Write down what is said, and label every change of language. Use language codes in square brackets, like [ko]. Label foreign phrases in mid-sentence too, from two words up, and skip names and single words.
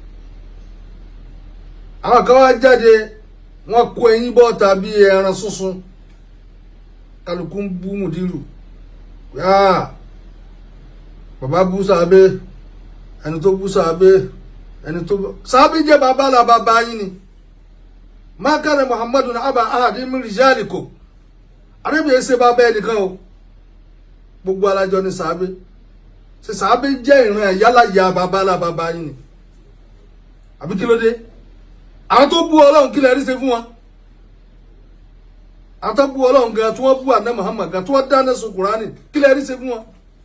[yo] àwọn kan wá jáde wọ́n kó eyín bọ́ tàbí ẹran súnsun, kálukú ń bú Mudiru bàbá bú sàábé, ẹni tó bú sàábé, ẹni tó sàábé jẹ́ bàbá là bàbá yín ni. [ar] ما كان محمد أبا أحد من رجالكم, [yo] Ànábì ṣe bàbá ẹnìkan o, gbogbo alájọ ni sàábé. ṣe sàábé jẹ́ ìran yálà ya bàbá là bàbá yín ni àbí kí ló dé? àwọn tó bú Ọlọ́run kí lẹ rí ṣe fún wọn? àwọn tó bú Ọlọ́run gan tí wọ́n bú àná Muhammad gan tí wọ́n dáná sun Kùránì kí lẹ rí ṣe fún wọn?